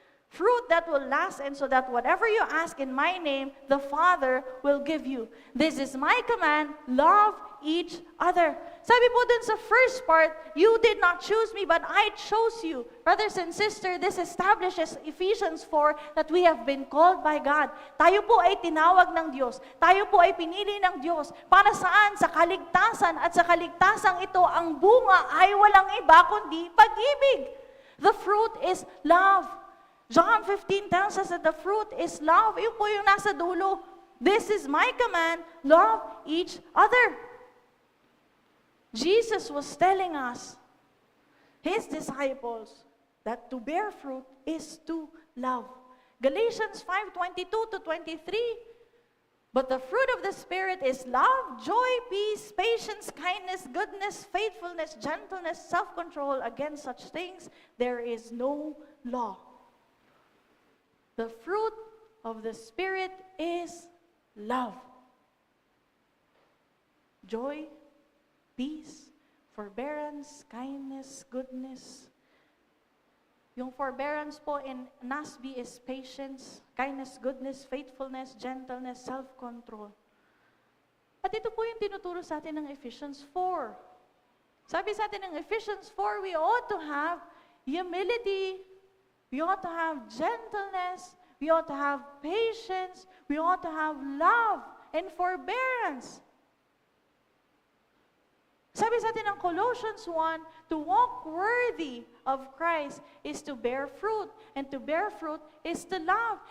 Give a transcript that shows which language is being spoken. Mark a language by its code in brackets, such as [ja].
[en] Fruit that will last, and so that whatever you ask in my name, the Father will give you. This is my command, love each other. [tl] Sabi po dun sa [en] first part, you did not choose me, but I chose you. Brothers and sisters, this establishes Ephesians 4 that we have been called by God. [tl] Tayo po ay tinawag ng Diyos. Tayo po ay pinili ng Diyos. Para saan? Sa kaligtasan. At sa kaligtasang ito, ang bunga ay walang iba kundi pag-ibig. [en] The fruit is love. John 15 tells us that the fruit is love. [tl] Yun po yung nasa dulo. [en] This is my command, love each other. Jesus was telling us, His disciples, that to bear fruit is to love. Galatians 5:22 to 23, but the fruit of the Spirit is love, joy, peace, patience, kindness, goodness, faithfulness, gentleness, self-control. Against such things there is no law. The fruit of the Spirit is love, joy, peace, forbearance, kindness, goodness. Yung forbearance po in NASB is patience, kindness, goodness, faithfulness, gentleness, self-control. [tl] At ito po yung tinuturo sa atin ng Ephesians 4. Sabi sa atin ng Ephesians 4, [en] we ought to have humility, we ought to have gentleness, we ought to have patience, we ought to have love and forbearance. [tl] Sabi sa atin ng Colossians 1, [en] to walk worthy of Christ is to bear fruit, and to bear fruit is to love.